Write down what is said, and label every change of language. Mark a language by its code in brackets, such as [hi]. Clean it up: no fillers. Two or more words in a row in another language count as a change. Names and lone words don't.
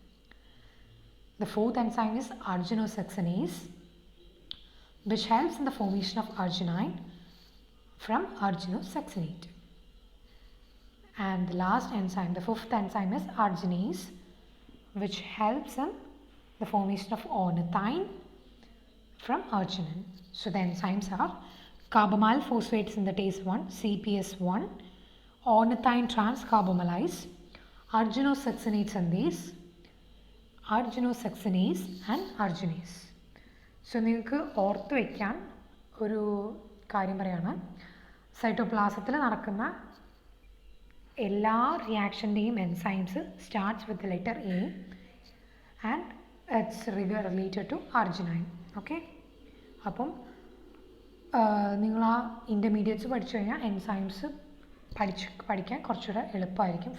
[en] The fourth enzyme is arginosuccinase, which helps in the formation of arginine from arginosuccinate. And the last enzyme, the fifth enzyme is arginase, which helps in the formation of ornithine from arginine. So the enzymes are carbamyl phosphate synthetase 1, CPS1, ornithine transcarbamylase, arginosuccinate synthase, arginosuccinase and arginase. [ml] So നിങ്ങൾക്ക് ഓർത്ത് വയ്ക്കാൻ ഒരു കാര്യം പറയാണ്, സൈറ്റോപ്ലാസത്തിൽ നടക്കുന്ന എല്ലാ റിയാക്ഷൻ്റെയും [en] enzymes starts with letter A and it's related to arginine. [ml] ഓക്കെ, അപ്പം നിങ്ങൾ ആ ഇൻ്റർമീഡിയറ്റ്സ് പഠിച്ചു കഴിഞ്ഞാൽ എൻസൈംസ് പഠിക്കാൻ കുറച്ചുകൂടെ എളുപ്പമായിരിക്കും.